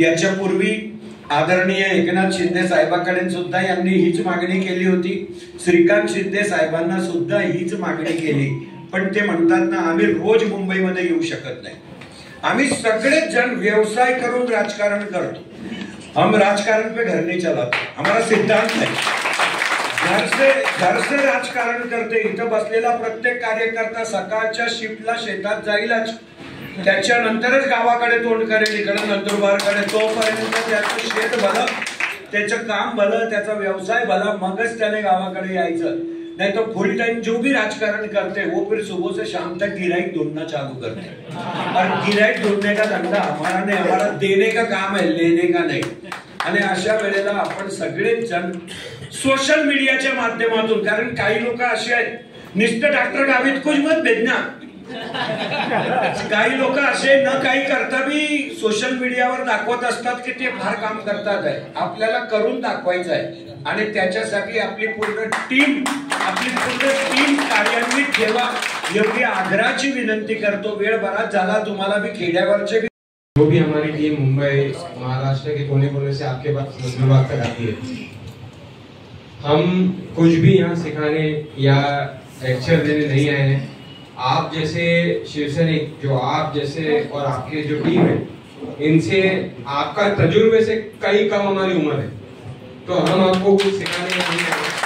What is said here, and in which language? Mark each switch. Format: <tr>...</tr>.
<mr>याच्यापूर्वी आदरणीय एकनाथ शिंदे साहेबांकडे सुद्धा यांनी हीच मागणी केली होती, श्रीकांत शिंदे साहेबांना सुद्धा हीच मागणी केली। पण ते म्हणतात ना, आम्ही रोज मुंबईमध्ये येऊ शकत नाही। आम्ही सगळेच जण व्यवसाय करून राजकारण करतो।</mr> <hi>हम राजकारण पे घर नहीं चलाते, हमारा सिद्धांत है। घर से राजकारण करते।</hi> <mr>इथं बसलेला प्रत्येक कार्यकर्ता सकाळच्या शिफ्टला शेतात जाईलच, त्याच्यानंतरच गावाकडे तोंड करेल, इकडे नंदुरबारकडे। तोपर्यंत त्याचं शेत भलं, त्याचं काम भलं, त्याचा व्यवसाय भला, मगच त्याने गावाकडे यायचं।</mr> <hi>नहीं तो फुल टाइम जो भी राजकारण करते वो फिर सुबह से शाम तक गिराईक ढूंढना चालू करते। और गिराईक ढूंढने का धंधा हमारा नहीं, हमारा देने का काम है, लेने का नहीं।</hi> <mr>आणि अशा वेळेला आपण सगळेच जण सोशल मीडियाच्या माध्यमातून, कारण काही लोक असे आहेत नुसतं डॉक्टर गावित</mr> <hi>कुछ मत भेजना,</hi> <mr>काही लोक असे न काही करता भी सोशल मीडियावर दाखवत असतात की ते फार काम करतात आहे। आपल्याला करून दाखवायचं आहे आणि त्याच्यासाठी आपली पूर्ण टीम कार्यान्वित ठेवा एवढी आग्रहाची विनंती करतो। वेळ बराच झाला, तुम्हाला भी खेड्यावरचे</mr> <hi>जो भी हमारी टीम मुंबई महाराष्ट्र के कोने कोने से आपके पास नंदुरबार तक आती है, हम कुछ भी यहाँ सिखाने या लेक्चर देने नहीं आए हैं। आप जैसे शिवसैनिक, जो आप जैसे और आपके जो टीम है, इनसे आपका तजुर्बे से कई कम हमारी उम्र है, तो हम आपको कुछ सिखाने नहीं आए।</hi>